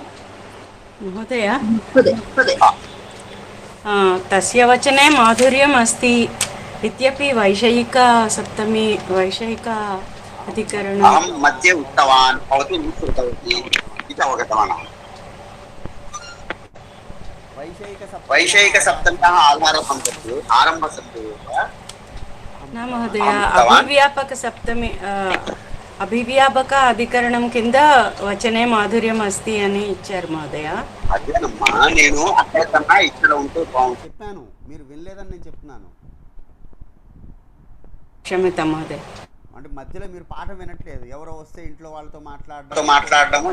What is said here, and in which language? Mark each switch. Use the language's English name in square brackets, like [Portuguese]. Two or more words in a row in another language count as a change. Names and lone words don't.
[Sanskrit] महोदय, तस्य वचने माधुर्यम् अस्ति इत्यपि वैषयिकसप्तमी वैषयिक अधिकरण अहं मध्ये उक्तवान्, भवती न श्रुतवती इति अवगतवान्। वैषयिकसप्तम्याः आधारसम्पत्तिः आरम्भसम्पत्तिः न महोदय, अभिव्यापकसप्तमी [Telugu] అభివ్యాపక అధికరణం కింద [Sanskrit] वचने माधुर्यम् अस्ति [Telugu] అని ఇచ్చారు మహోదయ. అదేనమ్మా, నేను అక్కడ కన్నా ఇక్కడ ఉంటే బాగుంది చెప్పాను, మీరు వినలేదని నేను చెప్తున్నాను. [Sanskrit] क्षमितं महोदय. [Telugu] అంటే మధ్యలో మీరు పాఠం వినట్లేదు, ఎవరో వస్తే ఇంట్లో వాళ్ళతో మాట్లాడడం